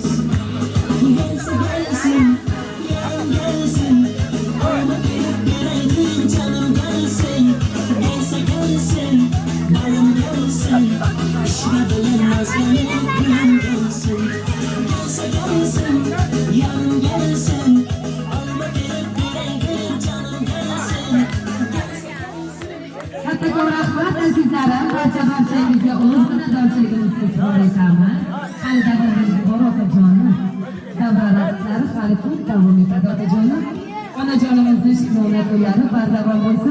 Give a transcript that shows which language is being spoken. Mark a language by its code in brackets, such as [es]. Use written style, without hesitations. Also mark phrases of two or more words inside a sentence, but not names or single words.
[tk] Gelsin, yarın gelsin, olma gelip bireydim canım gelsin. Gelsin, balım gelsin, işine bilen nazlanıp gelsin. Gelsin, yarın gelsin, olma gelip bireydim canım gelsin. [uz] Kattakon rahmat azizlarim, barchangizga o'z minnatdorchiligimizni izhor etamiz. Hali davrimiz bor otajonim. Davra raqslari hali ko'p davom etadi otajonim. Onajonimizni shifolar to'ylari bardavom bo'lsin.